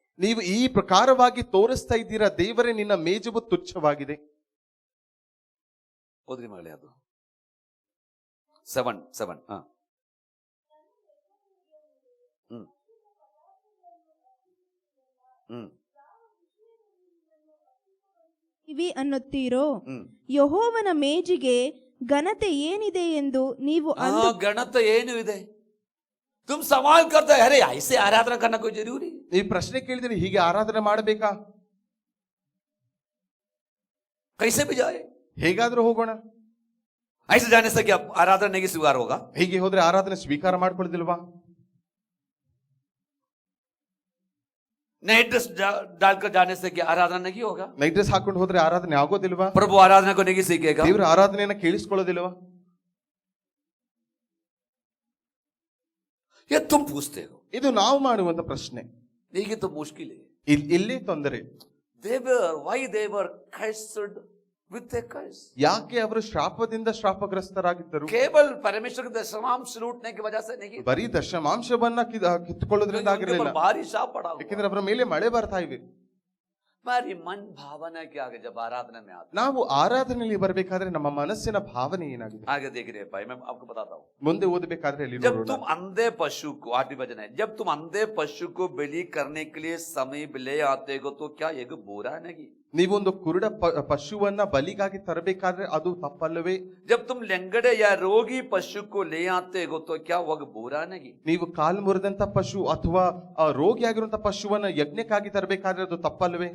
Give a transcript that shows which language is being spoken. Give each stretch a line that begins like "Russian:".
Kannada: ನೀವು ಈ ಪ್ರಕಾರವಾಗಿ ತೋರಿಸ್ತಾ ಇದ್ದೀರಾ, ದೇವರೇ ನಿನ್ನ ಮೇಜವು ತುಚ್ಛವಾಗಿದೆ. ಓದ್ರಿ ಮಗಳೇ, ಅದು 7 ಇವಿ ಅನ್ನುತ್ತೀರೋ? ಯೆಹೋವನ ಮೇಜಿಗೆ ಘನತೆ ಏನಿದೆ ಎಂದು ನೀವು गणत ಏನು ಇದೆ?
Hindi: तुम सवाल करते अरे ऐसे आराधना करना कोई जरूरी?
Kannada: ಈ ಪ್ರಶ್ನೆ ಕೇಳಿದ್ರೆ ಹೀಗೆ ಆರಾಧನೆ ಮಾಡಬೇಕಾ?
Hindi: कैसे भी जाए,
Kannada: ಹೇಗಾದ್ರೂ ಹೋಗೋಣ.
Hindi: ऐसे जाने से क्या आराधना नहीं स्वीकार होगा?
Kannada: ಹೀಗೆ ಹೋದ್ರೆ ಆರಾಧನೆ ಸ್ವೀಕಾರ ಮಾಡ್ಕೊಳ್ದಿಲ್ವಾ?
Hindi: नई ड्रेस डालकर जाने से क्या आराधना नहीं होगा?
Kannada: ನೈಟ್ ಡ್ರೆಸ್ ಹಾಕೊಂಡು ಹೋದ್ರೆ ಆರಾಧನೆ ಆಗೋದಿಲ್ವಾ?
Hindi: प्रभु आराधना को नहीं सीखेगा?
Kannada: ದೇವರ ಆರಾಧನೆಯನ್ನ ಕೇಳಿಸ್ಕೊಳ್ಳೋದಿಲ್ವಾ?
Hindi: ये तुम पूछते हो,
Kannada: ಇದು ನಾವು ಮಾಡುವಂತ ಪ್ರಶ್ನೆ.
Hindi: ये तो मुश्किल है।
Kannada: ಇಲ್ಲಿ ತೊಂದರೆ.
English: why they were cursed with a curse?
Kannada: ಯಾಕೆ ಅವರು ಶ್ರಾಪದಿಂದ ಶ್ರಾಪಗ್ರಸ್ತರಾಗಿದ್ದರು?
Hindi: केवल परमेश्वर के दशमांश लूटने की वजह से नहीं,
Kannada: ಬರೀ ದಶಮಾಂಶವನ್ನ ಕಿತ್ತುಕೊಳ್ಳೋದ್ರಿಂದ
Hindi: उनके
Kannada: ಆಗಿರಲಿಲ್ಲ.
Hindi: ऊपर भारी शाप पड़ा हुआ।
Kannada: ಯಾಕೆಂದ್ರೆ ಅವರ ಮೇಲೆ ಮಳೆ ಬರ್ತಾ ಇವೆ.
Hindi: हमारी मन भावना क्या है जब आराधना में आते?
Kannada: ನಾವು ಆರಾಧನೆಯಲ್ಲಿ ಬರಬೇಕಾದ್ರೆ ನಮ್ಮ ಮನಸ್ಸಿನ ಭಾವನೆ ಏನಾಗಿದೆ?
Hindi: आगे देख रहे हैं भाई, मैं आपको बताता हूँ।
Kannada: ಮುಂದೆ ಓದಬೇಕಾದ್ರೆ ಅಲ್ಲಿ
Hindi: जब
Kannada: ನೋಡೋಣ.
Hindi: तुम अंधे पशु को, 8वीं वचन है, जब तुम अंधे पशु को बलि करने के लिए समीप ले आते हो तो क्या एक बुरा नहीं?
Kannada: ನೀವೊಂದು ಕುರುಡ ಪಶುವನ್ನ ಬಲಿಗಾಗಿ ತರಬೇಕಾದ್ರೆ ಅದು ತಪ್ಪಲ್ಲವೇ?
Hindi: जब तुम लंगड़े या रोगी पशु को ले आते हो तो क्या वह बुरा नहीं?
Kannada: ನೀವು ಕಾಲು ಮುರಿದಂತ ಪಶು ಅಥವಾ ರೋಗಿಯಾಗಿರುವಂತ ಪಶುವನ್ನ ಯಜ್ಞಕ್ಕಾಗಿ ತರಬೇಕಾದ್ರೆ ಅದು ತಪ್ಪಲ್ಲವೇ?